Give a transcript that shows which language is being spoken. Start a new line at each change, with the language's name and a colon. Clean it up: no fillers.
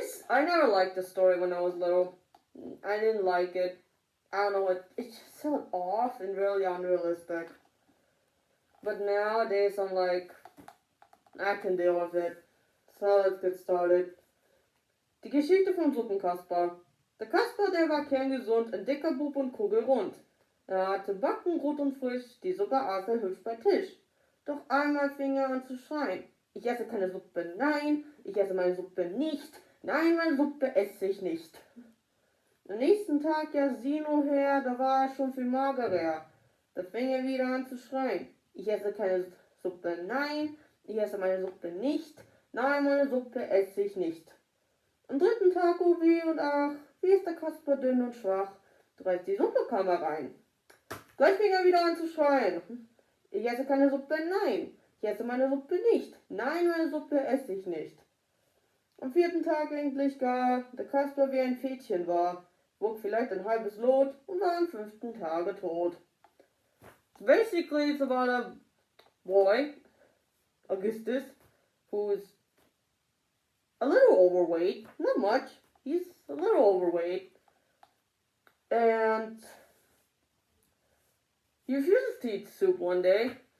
English: I never liked the story when I was little. I didn't like it. I don't know what, it's just so off and really unrealistic. But nowadays I'm like, I can deal with it. So let's get started.
German: Die Geschichte vom Suppenkasper. Der Kasper, der war kerngesund, ein dicker Bub und kugelrund. Er hatte Backen rot und frisch, die Suppe aß er hübsch bei Tisch. Doch einmal fing er an zu schreien. Ich esse keine Suppe, nein, ich esse meine Suppe nicht. Nein, meine Suppe esse ich nicht. Am nächsten Tag, ja sieh nur her, da war er schon viel magerer. Da fing er wieder an zu schreien. Ich esse keine Suppe, nein, ich esse meine Suppe nicht. Nein, meine Suppe esse ich nicht. Am dritten Tag, oh weh und ach, wie ist der Kasper dünn und schwach. Bereits die Suppe kam herein. Gleich fing er wieder an zu schreien. Ich esse keine Suppe, nein, ich esse meine Suppe nicht. Nein, meine Suppe esse ich nicht. Am vierten Tag endlich gar, der Kasper wie ein Fädchen war, wog vielleicht ein halbes Lot und war am 5. Tage tot.
English: Basically, it's about a boy, Augustus, who's a little overweight, not much, he's a little overweight, and he refuses to eat soup one day.